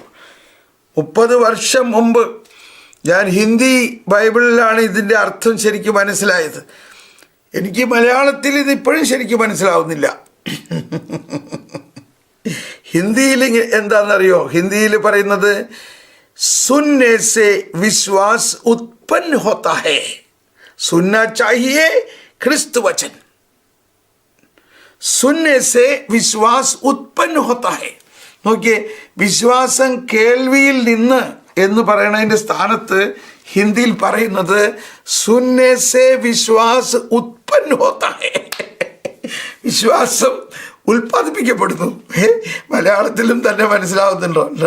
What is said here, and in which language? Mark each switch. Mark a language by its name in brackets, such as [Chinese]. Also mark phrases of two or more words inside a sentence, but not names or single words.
[Malayalam] 30 വർഷം മുമ്പ് ഞാൻ ഹിന്ദി ബൈബിളിലാണ് ഇതിൻ്റെ അർത്ഥം ശരിക്കും മനസ്സിലായത്. എനിക്ക് മലയാളത്തിൽ ഇത് ഇപ്പോഴും ശരിക്കും മനസ്സിലാവുന്നില്ല. ഹിന്ദിയിൽ എന്താണെന്നറിയോ? ഹിന്ദിയിൽ പറയുന്നത് [Hindi] सुनने से विश्वास उत्पन्न होता है, सुनना चाहिए ख्रिस्त वचन. सुनने से विश्वास उत्पन्न होता है. [Malayalam] നോക്കിയേ, വിശ്വാസം കേൾവിയിൽ നിന്ന് എന്ന് പറയണതിൻ്റെ സ്ഥാനത്ത് ഹിന്ദിയിൽ പറയുന്നത് [Hindi] सुनने से विश्वास उत्पन्न होता है. [Malayalam] വിശ്വാസം ഉൽപ്പാദിപ്പിക്കപ്പെടുന്നു. മലയാളത്തിലും തന്നെ മനസ്സിലാവുന്നുണ്ടോ?